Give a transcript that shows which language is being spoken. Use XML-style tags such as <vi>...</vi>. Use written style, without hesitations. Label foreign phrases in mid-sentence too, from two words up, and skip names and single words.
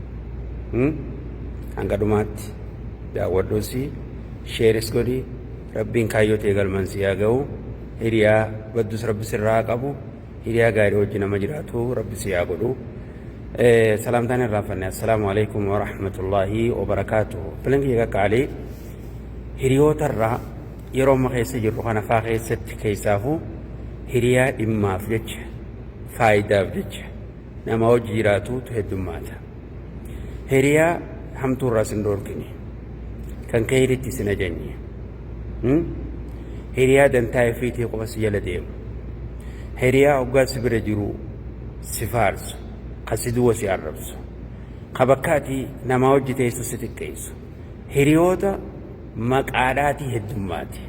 <om>Hanga dhumaatti daawwadhuusi sheeris godhi rabbiin kaayyotee galmansi yaa ga'u hiriyaa baddus rabbi sirraa qabu hiriyaa gaarii wajjin nama jiraatu rabbi si yaa godhu. Salaamtaan irraa fanne</om> <ar>السلام عليكم ورحمة الله وبركاته.</ar> <om>Filanki qaqqaalee hiriyootarraa yeroo amma keessa jirru kana faa keessatti keessaafu hiriyaa dhimmaaf jecha faayidaaf jecha nama wajji jiraatuutu heddummaata. Hiriyaa hamtuurraa sin dhoorkine kan keeyritti sin ajanye hiriyaa dantaa ifiitii qofa si jala deemu hiriyaa hoggaa si bira jiru si faarsu ka si duwa si arrabsu ka bakkaatii namaa wajji teessu si xiqqeessu hiriyoota maqaadhaatii heddummaati.</om>